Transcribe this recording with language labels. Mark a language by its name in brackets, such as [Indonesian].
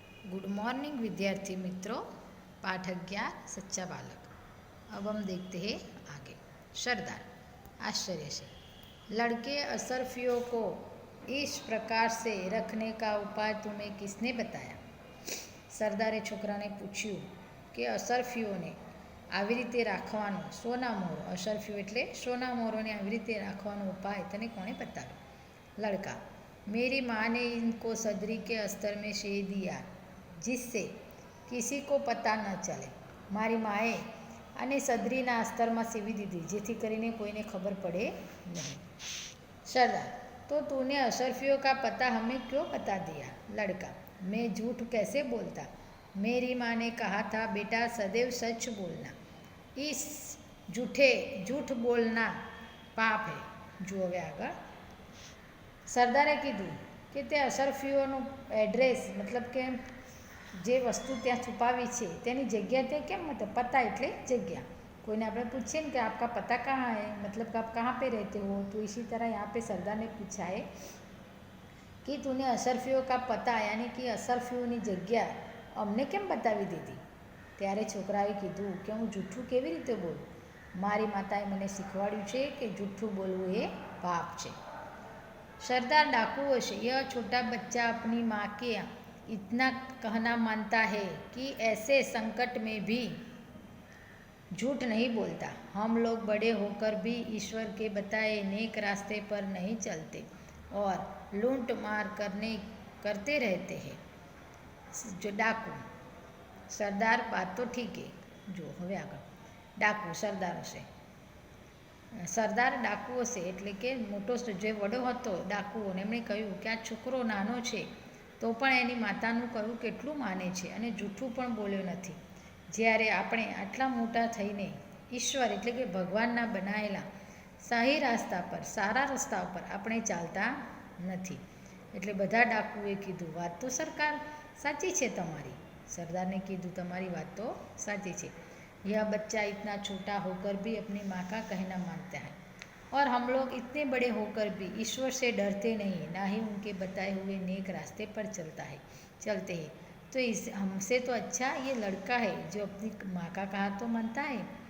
[Hindi] Good morning विद्यार्थी मित्रों। पाठ 11 सच्चा बालक। अब हम देखते हैं आगे। सरदार आश्चर्य से, लड़के अशरफियों को इस प्रकार से रखने का उपाय तुम्हें किसने बताया? [Gujarati] સરદારે છોકરાને પૂછ્યું કે અશરફીઓને આવી રીતે રાખવાનો સોના મોરો, અશરફીઓ એટલે સોના મોરોને આવી રીતે રાખવાનો ઉપાય તને કોણે બતાવ્યો? [Hindi] लड़का, मेरी माँ ने इनको सदरी के अस्तर में सी दिया जिससे किसी को पता न चले. [Gujarati] મારી માએ આને સદરીના અસ્તરમાં સીવી દીધી જેથી કરીને કોઈને ખબર પડે [Hindi] नहीं. सरदार, तो तूने अशरफियों का पता हमें क्यों बता दिया? लड़का, मैं झूठ कैसे बोलता? मेरी माँ ने कहा था बेटा सदैव सच बोलना. इस झूठ बोलना पाप है. [Gujarati] जो હવે આગળ સરદારે કીધું કે તે અશરફીઓનું એડ્રેસ મતલબ કે જે વસ્તુ ત્યાં છુપાવી છે તેની જગ્યા તે કેમ [Hindi] मतलब पता [Gujarati] એટલે જગ્યા. [Hindi] कोई ने [Gujarati] આપણે [Hindi] पूछे ना कि आपका पता कहाँ है, मतलब कि आप कहाँ पे रहते हो, तो इसी तरह यहाँ पे सरदार ने पूछा है कि तूने अशरफियों का पता यानी कि अशरफियोની [Gujarati] જગ્યા અમને કેમ બતાવી દીધી? ત્યારે છોકરાએ કીધું કે હું જૂઠું કેવી રીતે બોલું? મારી માતાએ મને શીખવાડ્યું છે કે જૂઠું બોલવું એ પાપ છે. [Hindi] सरदार डाकुओं से, यह छोटा बच्चा अपनी माँ के इतना कहना मानता है कि ऐसे संकट में भी झूठ नहीं बोलता. हम लोग बड़े होकर भी ईश्वर के बताए नेक रास्ते पर नहीं चलते और लूट मार करते रहते हैं. जो डाकू सरदार, बात तो ठीक है. [Gujarati] जो હવે આગળ [Hindi] डाकू सरदारों से, [Gujarati] સરદાર ડાકુઓ છે એટલે કે મોટો જે વડો હતો ડાકુઓને એમણે કહ્યું કે આ છોકરો નાનો છે તો પણ એની માતાનું કહ્યું કેટલું માને છે અને જૂઠું પણ બોલ્યો નથી. જ્યારે આપણે આટલા મોટા થઈને ઈશ્વર એટલે કે ભગવાનના બનાવેલા સહી રસ્તા પર સારા રસ્તા પર આપણે ચાલતા નથી. એટલે બધા ડાકુએ કીધું વાત તો સરકાર સાચી છે તમારી. સરદારને કીધું તમારી વાત તો સાચી છે. [Hindi] यह बच्चा इतना छोटा होकर भी अपनी माँ का कहना मानता है और हम लोग इतने बड़े होकर भी ईश्वर से डरते नहीं, ना ही उनके बताए हुए नेक रास्ते पर चलते हैं. तो इस हमसे तो अच्छा ये लड़का है जो अपनी माँ का कहा तो मानता है.